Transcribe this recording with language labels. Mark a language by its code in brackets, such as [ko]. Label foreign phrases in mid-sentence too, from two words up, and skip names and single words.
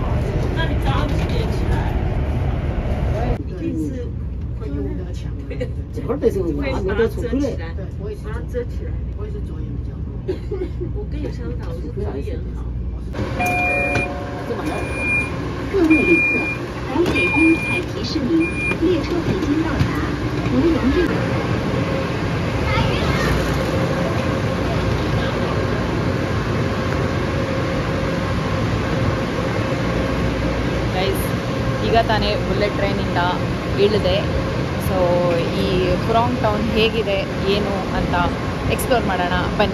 [zh] 这会儿被这个拿那个出来，我也是把它遮起来，我也是左眼比较好。我跟你相反，我是左眼好。各位旅客，台北公才提示您，列车已经到达芙蓉镇。 [kn] ಗೈಸ್, ಈಗ ತಾನೇ ಬುಲೆಟ್ ಟ್ರೈನಿಂದ ಇಳಿದೆ. ಸೊ ಈ ಫುರಾಂಗ್ ಟೌನ್ ಹೇಗಿದೆ ಏನು ಅಂತ ಎಕ್ಸ್ಪ್ಲೋರ್ ಮಾಡೋಣ ಬನ್ನಿ.